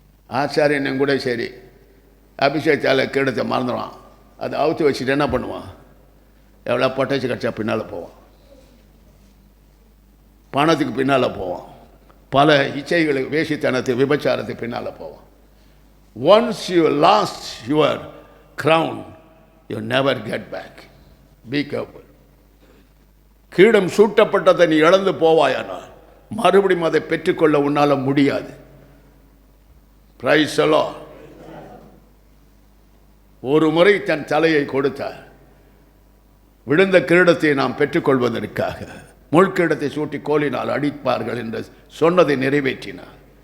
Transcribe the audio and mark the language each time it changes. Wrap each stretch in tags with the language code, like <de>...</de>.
<ta>ஆச்சாரியன் கூட சரி அபிஷேக தைல கிரீடத்தை மறந்துடுவான். அதை அவுத்து வச்சுட்டு என்ன பண்ணுவான்? எவ்வளோ பொட்டாச்சு கட்சா பின்னால் போவான், பணத்துக்கு பின்னால் போவான், பல இச்சைகளுக்கு வேசித்தனத்துக்கு விபச்சாரத்துக்கு பின்னால் போவான்.</ta> <en>Once you lost your crown, you never get back. Be careful.</en> <ta>கிரீடம் சூட்டப்பட்டதை நீ இழந்து போவாயானால் மறுபடியும் அதை பெற்றுக்கொள்ள உன்னால முடியாது.</ta> <en>Praise the Lord.</en> <ta>ஒரு முறை தன் தலையை கொடுத்தார். விழுந்த கிரீடத்தை நாம் பெற்றுக்கொள்வதற்காக முள்கிரீடத்தை சூட்டி கோலினால் அடிப்பார்கள் என்று சொன்னதை நிறைவேற்றினார்.</ta>